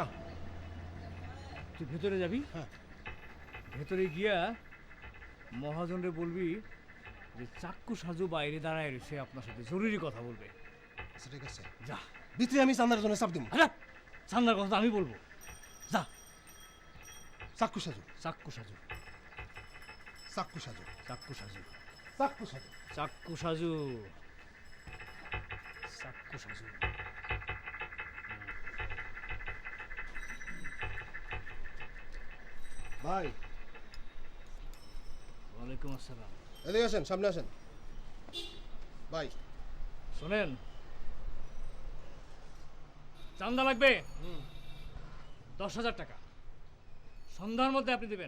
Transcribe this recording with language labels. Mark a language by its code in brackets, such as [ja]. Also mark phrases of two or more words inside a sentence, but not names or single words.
[bn] তুই ভেতরে যাবি, হ্যাঁ ভেতরে গিয়া মহাজনরে বলবি যে চাক্কু সাজু বাইরে দাঁড়ায় রয়েছে, আপনার সাথে জরুরি কথা বলবে। আচ্ছা ঠিক আছে, যা। ভিতরে আমি চান্দার জন্য চাপ দিব। আরে সান্দার কথা তো আমি বলবো, যা। চাক্ষু সাজু, চাক্কু সাজু, চাক্ষু সাজু, চাক্কু সাজু, চাক্ষু সাজু। চাক্কু সাজু, চাক্কু সাজু। ভাই [ar] وعليكم السلام. [bn] এদিকে আসেন, সামনে আসেন ভাই। শোনেন, চান্দা লাগবে 10,000 টাকা, সন্ধ্যার মধ্যে আপনি দেবেন।